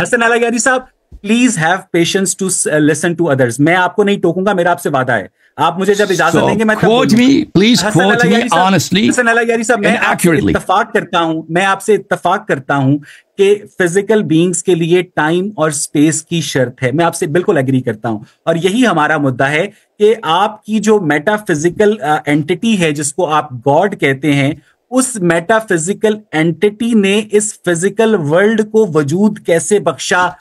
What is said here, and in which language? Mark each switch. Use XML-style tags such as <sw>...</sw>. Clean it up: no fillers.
<en>Hassan Allahyari साहब, please have patience to listen to others.</en> <hi>मैं आपको नहीं टोकूंगा, मेरा आपसे वादा है। आप मुझे जब इजाजत देंगे मैं</hi> <en>quote me, please quote me honestly</en> <hi>Hasan अला यारी साहब, मैं आपसे इत्तफाक करता हूं कि फिजिकल बीइंग्स के लिए टाइम और स्पेस की शर्त है। मैं आपसे बिल्कुल एग्री करता हूं, और यही हमारा मुद्दा है कि आपकी जो मेटाफिजिकल एंटिटी है जिसको आप गॉड कहते हैं, उस मेटाफिजिकल एंटिटी ने इस फिजिकल वर्ल्ड को वजूद कैसे बख्शा?</hi>